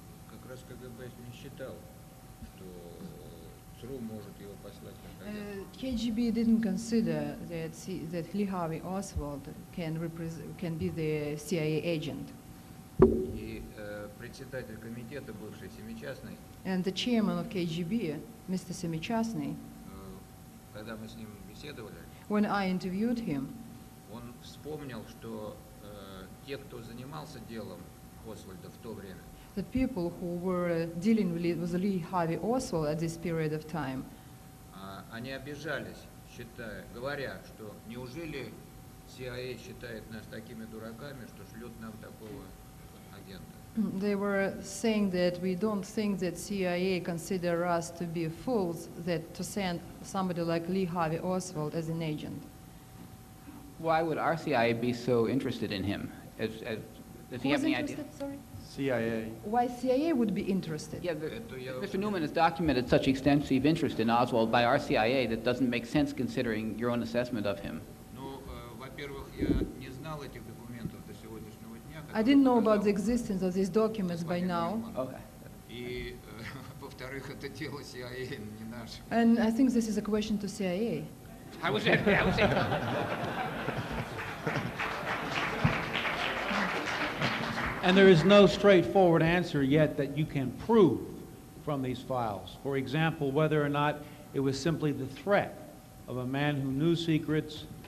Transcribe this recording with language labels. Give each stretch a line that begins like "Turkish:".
Russian: Как раз КГБ не считал, что ЦРУ может его послать как агента.
English: KGB didn't consider that Lee Harvey Oswald can be the CIA agent.
Russian: И председатель комитета, бывший Семичастный,
English: And the chairman of KGB, Mr. Semichastny,
Russian: когда мы с ним беседовали,
English: when I interviewed him,
Russian: он вспомнил, что те, кто занимался делом Освальда в то время,
English: the people who were dealing with Lee Harvey Oswald at this period of time,
Russian: они обижались, говоря, что неужели CIA считает нас такими дураками, что шлет нам такого агента.
English: they were saying that we don't think that CIA consider us to be fools that to send somebody like Lee Harvey Oswald as an agent. Why would our CIA be so interested in him? Does he have any idea? Sorry? CIA. Why CIA would be interested? Yeah, Mr. Newman has documented such extensive interest in Oswald by our CIA that doesn't make sense considering your own assessment of him.
Russian: Ну, во-первых, я не знал этих документов до сегодняшнего дня.
English: I didn't know about the existence of these documents by now. Okay.
Russian: И, во-вторых, это дело CIA, не наше.
English: And I think this is a question to CIA. I was it. And there is no straightforward answer yet that you can prove from these files. For example, whether or not it was simply the threat of a man who knew secrets,